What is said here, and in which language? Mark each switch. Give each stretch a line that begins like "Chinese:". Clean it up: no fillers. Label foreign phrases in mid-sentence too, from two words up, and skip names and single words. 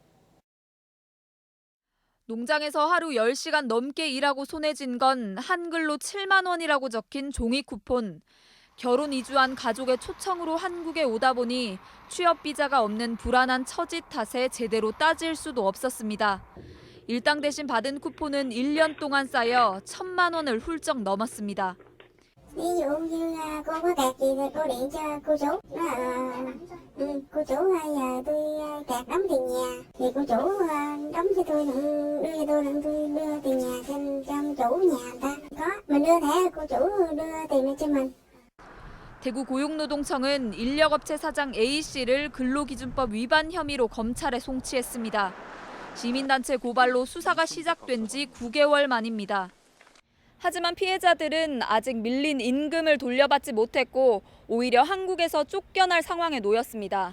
Korean: 농장에서 하루 10시간 넘게 일하고 손에 쥔 건 한글로 7만 원이라고 적힌 종이 쿠폰. 결혼 이주한 가족의 초청으로 한국에 오다 보니 취업 비자가 없는 불안한 처지 탓에 제대로 따질 수도 없었습니다. 일당 대신 받은 쿠폰은 1년 동안 쌓여 1,000만 원을 훌쩍 넘었습니다.
Vietnamese: ví dụ như cô có kẹt gì thì cô điện cho cô chủ. Cô chủ giờ tôi kẹt đóng tiền nhà thì cô chủ đóng cho tôi đưa cho tôi tôi đưa tiền nhà cho chủ nhà người ta. Có mình đưa thẻ cô chủ đưa tiền cho mình.
Korean: 대구 고용노동청은 인력업체 사장 A씨를 근로기준법 위반 혐의로 검찰에 송치했습니다. 시민단체 고발로 수사가 시작된 지 9개월 만입니다. 하지만 피해자들은 아직 밀린 임금을 돌려받지 못했고 오히려 한국에서 쫓겨날 상황에 놓였습니다.